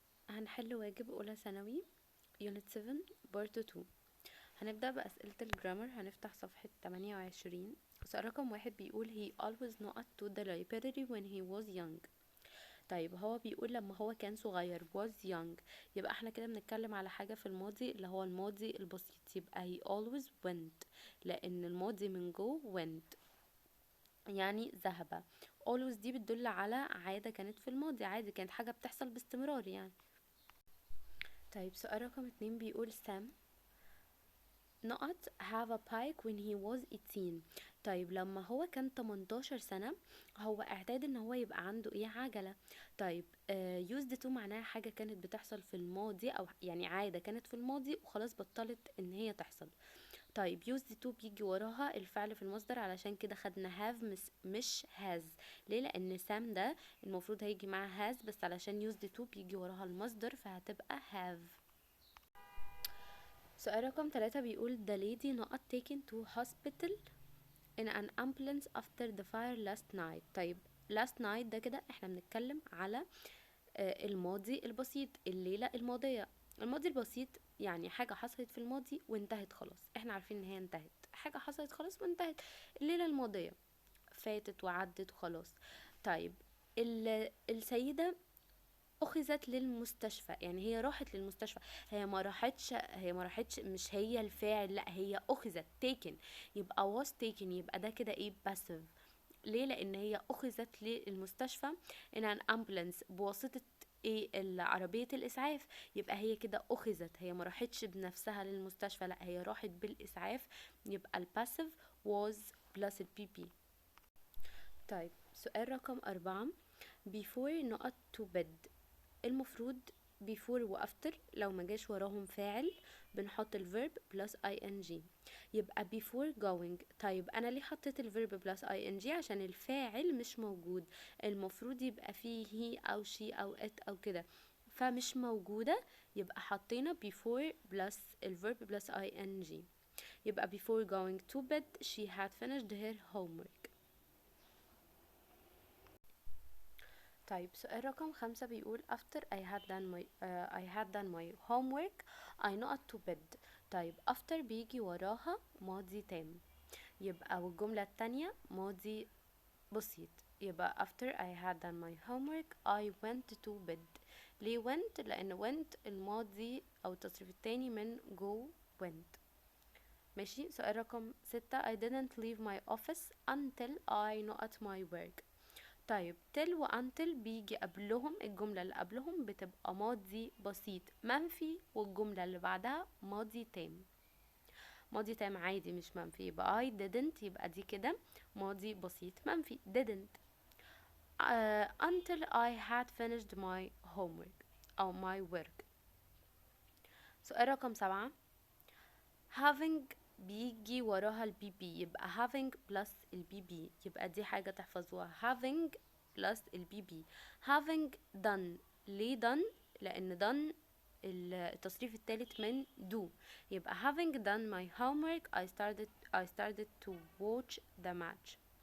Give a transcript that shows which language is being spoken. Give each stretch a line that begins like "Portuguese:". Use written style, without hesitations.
Arabic: هنحل واجب أولى ثانوي يونت 7 بارت 2. هنبدأ بأسئلة الجرامر. هنفتح صفحة 28. سؤال رقم 1 بيقول
English: he always not to the library when he was young.
Arabic: طيب هو بيقول لما هو كان صغير was young، يبقى احنا كده بنتكلم على حاجة في الماضي اللي هو الماضي البسيط، يبقى
English: he always went
Arabic: لأن الماضي من جو went يعني ذهب. always دي بتدل على عادة كانت في الماضي، عادي كانت حاجة بتحصل باستمرار يعني. طيب سؤال رقم 2 بيقول
English: Sam not have a bike when he was 18.
Arabic: طيب لما هو كان 18 سنة هو اعتاد ان هو يبقى عنده ايه؟ عجلة. طيب used to معناها حاجة كانت بتحصل في الماضي، او يعني عادة كانت في الماضي وخلاص بطلت ان هي تحصل. طيب used to بيجي وراها الفعل في المصدر، علشان كده خدنا have مش has. ليه؟ لان سام ده المفروض هيجي معاه has، بس علشان used to بيجي وراها المصدر فهتبقى have. سؤال رقم 3 بيقول
English: the lady not taken to hospital in an ambulance after the fire last night.
Arabic: طيب last night ده كده احنا بنتكلم على الماضي البسيط، الليلة الماضية. الماضي البسيط يعني حاجة حصلت في الماضي وانتهت خلاص، احنا عارفين ان هي انتهت، حاجة حصلت خلاص وانتهت. الليلة الماضية فاتت وعدت وخلاص. طيب السيدة اخذت للمستشفى، يعني هي راحت للمستشفى، هي ما راحتش مش هي الفاعل، لا هي اخذت taken، يبقى
English: was taken،
Arabic: يبقى ده كده ايه؟ passive. ليه؟ لان هي اخذت للمستشفى in an ambulance بواسطة ايه؟ عربية الاسعاف. يبقى هي كده اخذت، هي ما راحتش بنفسها للمستشفى، لا هي راحت بالاسعاف، يبقى الباسيف was plus البي.
English: طيب سؤال رقم 4 before not to bed.
Arabic: المفروض before و after لو ما جاش وراهم فاعل بنحط الverb plus ing، يبقى before going. طيب انا ليه حطيت الverb plus ing؟ عشان الفاعل مش موجود، المفروض يبقى فيه he او she او it او كده، فمش موجودة، يبقى حطينا before plus الverb plus ing. يبقى
English: before going to bed she had finished her homework.
Arabic: طيب سؤال رقم 5 بيقول
English: after I had done my homework I not to bed.
Arabic: طيب after بيجي وراها ماضي تام، يبقى والجملة التانية ماضي بسيط، يبقى
English: after I had done my homework I went to bed.
Arabic: ليه went؟ لأن went الماضي أو التصريف التاني من go went. ماشي. سؤال رقم 6
English: I didn't leave my office until I not my work.
Arabic: طيب till و until بيجي قبلهم، الجملة اللي قبلهم بتبقى ماضي بسيط منفي، والجملة اللي بعدها ماضي تام. ماضي تام عادي مش منفي، يبقى
English: I didn't،
Arabic: يبقى دي كده ماضي بسيط منفي didn't.
English: Until I had finished my homework
Arabic: أو
English: my work.
Arabic: سؤال رقم 7 having بيجي وراها البي بي، يبقى having plus البي بي، يبقى دي حاجة تحفظوها having plus البي بي.
English: having done،
Arabic: ليه done؟ لأن done التصريف الثالث من do، يبقى
English: having done my homework I started to watch the match.